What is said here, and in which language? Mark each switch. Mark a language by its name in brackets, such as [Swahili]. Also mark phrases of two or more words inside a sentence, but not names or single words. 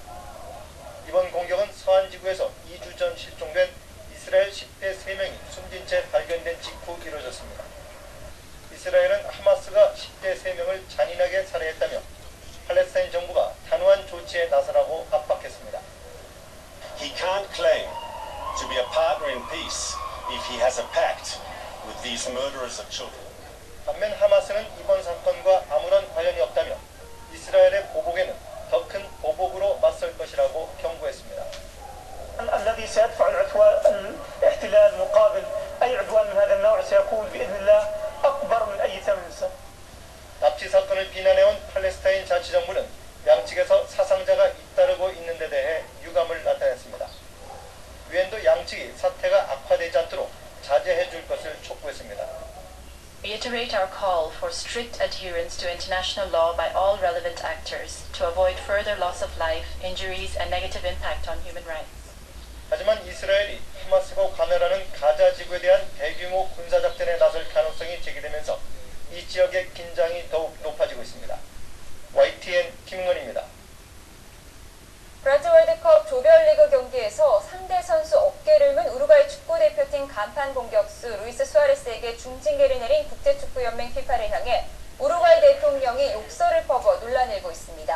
[Korean] 이번 공격은 서한 지구에서 2주 전 실종된 이스라엘 10대 3명이 숨진 채 발견된 직후 이루어졌습니다. 이스라엘은 하마스가 10대 3명을 잔인하게 살해했다며 팔레스타인 정부가 단호한 조치에 나서라고 압박했습니다. [English] He can't claim to be a partner in peace if he has a pact with these murderers of children. [Korean] 반면 하마스는 이번 사건과 아무런 관련이 없다며 이스라엘의 보복에는 더 큰 보복으로 맞설 것이라고 경고했습니다. [Arabic] الذي سيدفع الاحتلال مقابل أي عدوان من هذا النوع سيكون بإذن الله أكبر من أي ثمن سن. [Korean] 납치 사건을 비난해온 팔레스타인 자치정부는 양측에서 사상자가 잇따르고 있는 데 대해 유감을 나타냈습니다. 유엔도 양측이 사태가 악화되지 않도록 [English] reiterate our call for strict adherence to international law by all relevant actors to avoid further loss of life, injuries, and negative impact on human rights. [Korean] 하지만 이스라엘이 하마스가 관할하는 가자 지구에 대한 대규모 군사작전에 나설 가능성이 제기되면서 이 지역의 긴장이 더욱 높아지고 있습니다. YTN 김은원입니다. 브라질 월드컵 조별리그 경기에서 상대 선수 어깨를 문 우루과이 축구대표팀 간판 공격수 루이스 수아레스에게 중징계를 내린 국제축구연맹 FIFA를 향해 우루과이 대통령이 욕설을 퍼부어 논란이 일고 있습니다.